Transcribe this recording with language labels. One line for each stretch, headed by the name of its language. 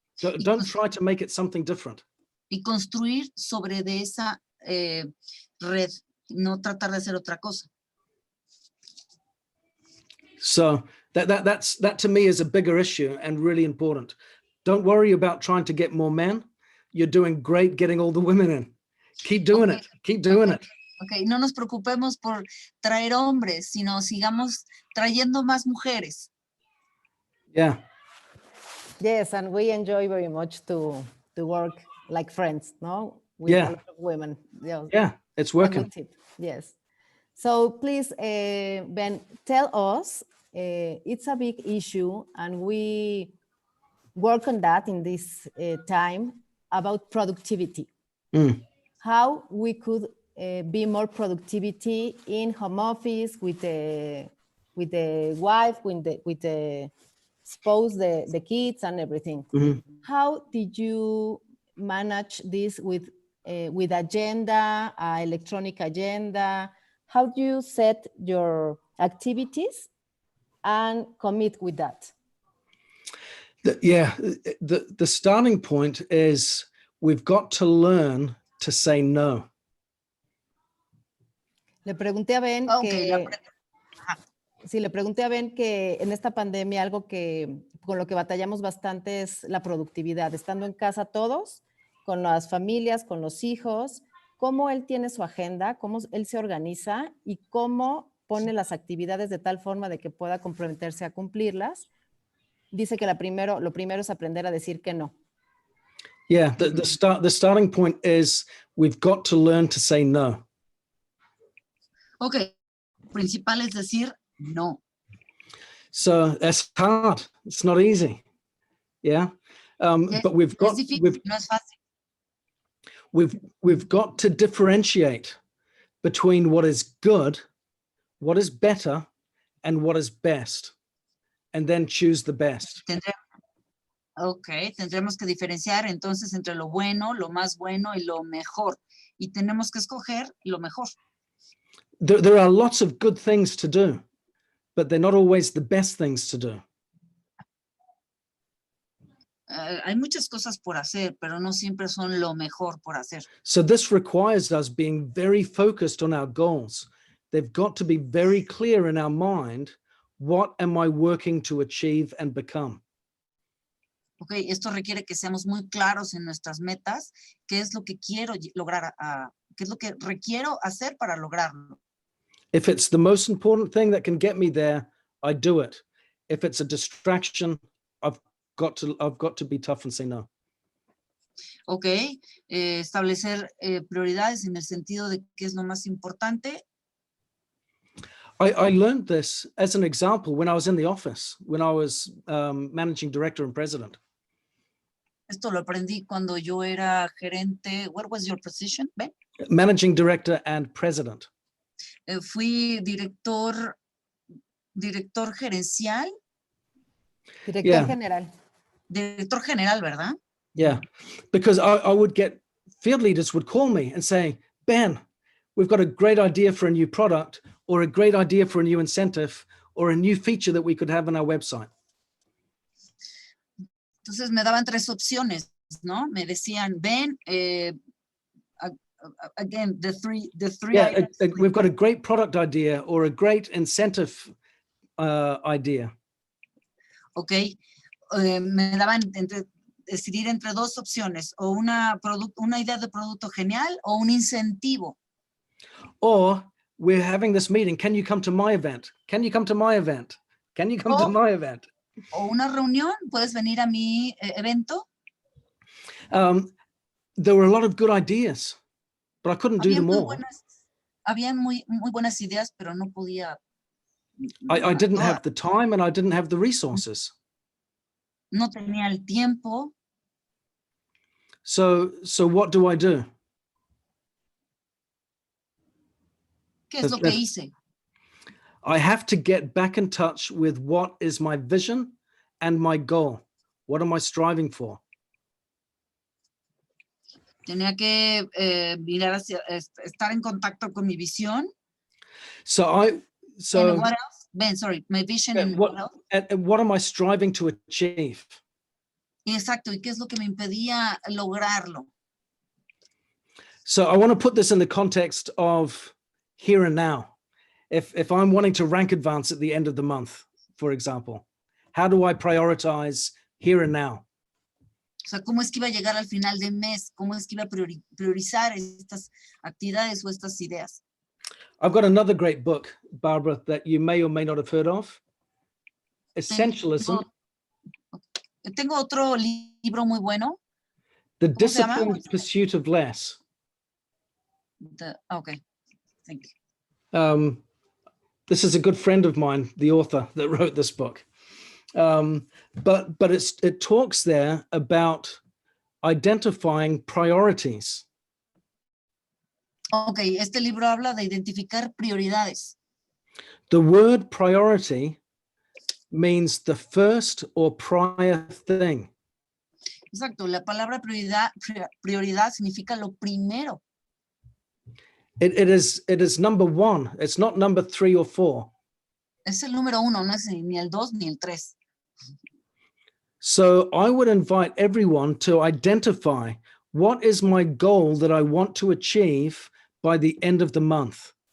English: Don't try to make it something different.
Spanish: Y construir sobre de esa red, no tratar de hacer otra cosa.
English: So that to me is a bigger issue and really important. Don't worry about trying to get more men. You're doing great getting all the women in. Keep doing it. Keep doing it.
Spanish: Okay, no nos preocupemos por traer hombres, sino sigamos trayendo más mujeres.
English: Yeah. Yes, and we enjoy very much to work like friends, no? With a lot of women. Yeah, it's working. Yes. So please, Ben, tell us, it's a big issue and we work on that in this time about productivity. How we could be more productivity in home office with the wife, with the spouse, the kids and everything. How did you manage this with agenda, electronic agenda? How do you set your activities and commit with that? The starting point is we've got to learn to say no.
Spanish: Le pregunté a Ben le pregunté a Ben que en esta pandemia algo que con lo que batallamos bastante es la productividad, estando en casa todos, con las familias, con los hijos, cómo él tiene su agenda, cómo él se organiza y cómo pone las actividades de tal forma de que pueda comprometerse a cumplirlas. Dice que lo primero es aprender a decir que no.
English: Yeah, the starting point is we've got to learn to say no.
Spanish: Okay, lo principal es decir no.
English: So it's hard. It's not easy. Yeah, but we've got
Spanish: no es fácil.
English: We've got to differentiate between what is good, what is better, and what is best, and then choose the best.
Spanish: Tendremos que diferenciar entonces entre lo bueno, lo más bueno y lo mejor. Y tenemos que escoger lo mejor.
English: There are lots of good things to do, but they're not always the best things to do.
Spanish: Hay muchas cosas por hacer, pero no siempre son lo mejor por hacer.
English: So this requires us being very focused on our goals. They've got to be very clear in our mind. What am I working to achieve and become?
Spanish: Okay, esto requiere que seamos muy claros en nuestras metas, qué es lo que quiero lograr, qué es lo que requiero hacer para lograrlo.
English: If it's the most important thing that can get me there, I do it. If it's a distraction, I've got to be tough and say no.
Spanish: Okay, establecer prioridades en el sentido de qué es lo más importante.
English: I learned this as an example when I was in the office, when I was managing director and president.
Spanish: Esto lo aprendí cuando yo era gerente.
English: What was your position, Ben? Managing director and president.
Spanish: Fui director gerencial. Director general. Director general, ¿verdad?
English: Yeah, because I would get, field leaders would call me and say, Ben, we've got a great idea for a new product or a great idea for a new incentive or a new feature that we could have on our website.
Spanish: Entonces me daban tres opciones, ¿no? Me decían,
English: Ben, again, the three Yeah, items. we've got a great product idea or a great incentive idea.
Spanish: Ok, me daban decidir entre dos opciones, o una idea de producto genial o un incentivo.
English: Or we're having this meeting. Can you come to my event? Can you come to my event? Can you come to my event?
Spanish: O una reunión, ¿puedes venir a mi evento?
English: There were a lot of good ideas, but I couldn't do them all.
Spanish: Habían muy buenas ideas, pero no podía.
English: I didn't have the time and I didn't have the resources.
Spanish: No tenía el tiempo.
English: So what do I do?
Spanish: ¿Qué es lo que hice?
English: I have to get back in touch with what is my vision and my goal. What am I striving for?
Spanish: Tenía que mirar estar en contacto con mi visión.
English: So And what else? Ben, sorry, my vision and what else? What am I striving to achieve?
Spanish: Exacto, ¿y qué es lo que me impedía lograrlo?
English: So I want to put this in the context of here and now. If I'm wanting to rank advance at the end of the month, for example, how do I prioritize here and now?
Spanish: O sea, ¿cómo es que iba a llegar al final de mes? ¿Cómo es que iba a priorizar estas actividades o estas ideas?
English: I've got another great book, Barbara, that you may or may not have heard of. Essentialism.
Spanish: Tengo otro libro muy bueno.
English: The Disciplined Pursuit of Less. Okay, thank you. This is a good friend of mine, the author that wrote this book. But it talks there about identifying priorities.
Spanish: Okay, este libro habla de identificar prioridades.
English: The word priority means the first or prior thing.
Spanish: Exacto, la palabra prioridad significa lo primero.
English: It is number one. It's not number 3 or 4.
Spanish: Es el número uno, no es ni el 2 ni el 3.
English: So I would invite everyone to identify what is my goal that I want to achieve by the end of the month.